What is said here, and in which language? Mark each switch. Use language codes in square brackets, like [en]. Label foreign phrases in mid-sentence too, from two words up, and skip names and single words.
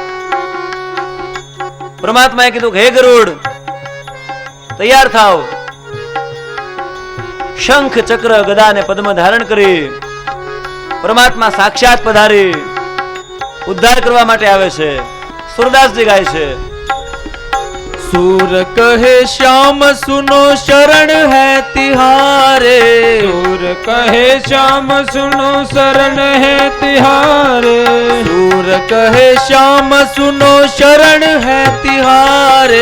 [gu] પરમાત્માએ કીધું હે ગરુડ તૈયાર થાવ. શંખ ચક્ર ગદા ને પદ્મ ધારણ કરી પરમાત્મા સાક્ષાત પધારી ઉદ્ધાર કરવા માટે આવે છે. સુરદાસજી ગાય છે, [bra] सूर कहे श्याम सुनो शरण है तिहारे, सूर कहे श्याम सुनो शरण है तिहारे, सूर कहे श्याम सुनो शरण है तिहारे,